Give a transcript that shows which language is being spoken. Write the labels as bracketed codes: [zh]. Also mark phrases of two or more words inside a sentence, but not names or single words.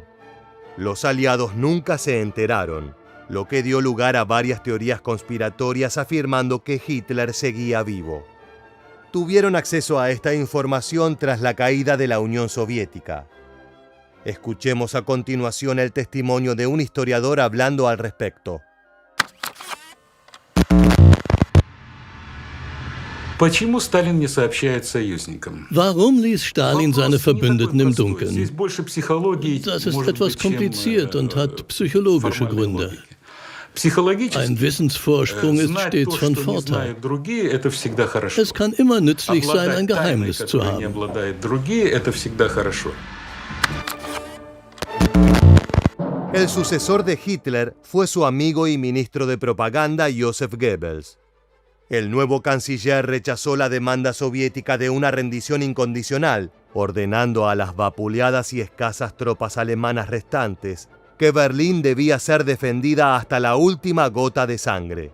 [es] Los aliados nunca se enteraron, lo que dio lugar a varias teorías conspiratorias afirmando que Hitler seguía vivo. Tuvieron acceso a esta información tras la caída de la Unión Soviética. Escuchemos a continuación el testimonio de un historiador hablando al respecto. [de] Warum ließ Stalin seine Verbündeten im Dunkeln? Das ist etwas kompliziert und hat psychologische Gründe. Ein Wissensvorsprung ist stets von Vorteil. Es kann immer nützlich sein, ein Geheimnis zu haben. [es] El sucesor de Hitler fue su amigo y ministro de propaganda Joseph Goebbels. El nuevo canciller rechazó la demanda soviética de una rendición incondicional, ordenando a las vapuleadas y escasas tropas alemanas restantes que Berlín debía ser defendida hasta la última gota de sangre.